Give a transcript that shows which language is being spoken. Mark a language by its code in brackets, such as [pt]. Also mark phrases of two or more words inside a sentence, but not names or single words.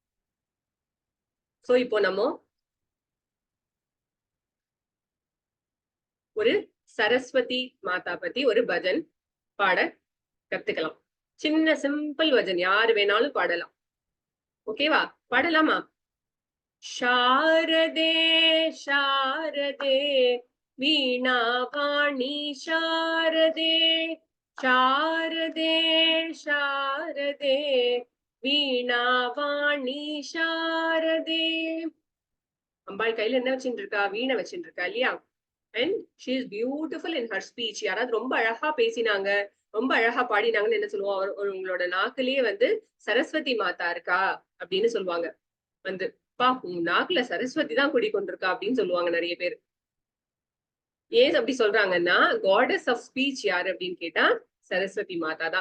[ta] சோ இப்போ நம்ம ஒரு சரஸ்வதி மாதா பத்தி ஒரு பஜன் பாட கத்துக்கலாம். சின்ன சிம்பிள் பஜன், யாரு வேணாலும் பாடலாம். ஓகேவா? பாடலாமா? [sa] शारदे शारदे वीणावाणी शारदे शारदे शारदे वीणावाणी शारदे. [ta] அம்பாள் கையில என்ன வச்சுட்டு இருக்கா? வீணை வச்சுட்டு இருக்கா இல்லையா? [en] And she is beautiful in her speech. [ta] யாராவது ரொம்ப அழகா பேசினாங்க, ரொம்ப அழகா பாடினாங்கன்னு என்ன சொல்லுவோம்? உங்களோட நாக்குலயே வந்து சரஸ்வதி மாதா இருக்கா அப்படின்னு சொல்லுவாங்க. வந்து பா உன் நாக்குல சரஸ்வதி தான் குடிக்கொண்டிருக்கா அப்படின்னு சொல்லுவாங்க நிறைய பேர். ஏன் அப்படி சொல்றாங்கன்னா, [en] goddess of speech [ta] யாரு அப்படின்னு கேட்டா சரஸ்வதி மாதா தான்.